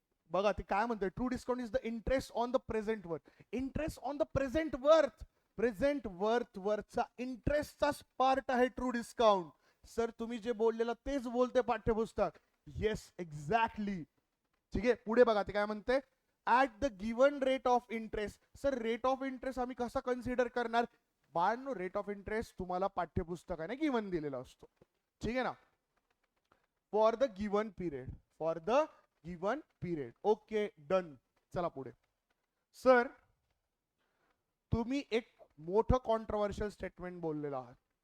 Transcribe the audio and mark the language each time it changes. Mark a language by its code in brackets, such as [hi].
[mr] बघा ते काय म्हणतोय, [en] True discount is the interest on the present worth. Interest on the present worth, [mr] present worth वरचा इंटरेस्टचा part आहे ट्रू डिस्काउंट. सर तुम्ही जे बोललेलं तेच बोलते पाठ्यपुस्तक. [en] Yes exactly. [mr] ठीक आहे, पुढे बघा ते काय म्हणते. [en] At the given rate of interest. [mr] Sir rate of interest आम्ही कसा कन्सिडर करणार? बाळांनो रेट ऑफ इंटरेस्ट तुम्हाला पाठ्यपुस्तकाने गिवन दिलेला असतो. ठीक आहे ना. [en] For the given period, for the given period. Okay done. [mr] चला पुढे. सर तुम्ही एक मोठं कॉन्ट्रोवर्शियल स्टेटमेंट बोललेलं आहात.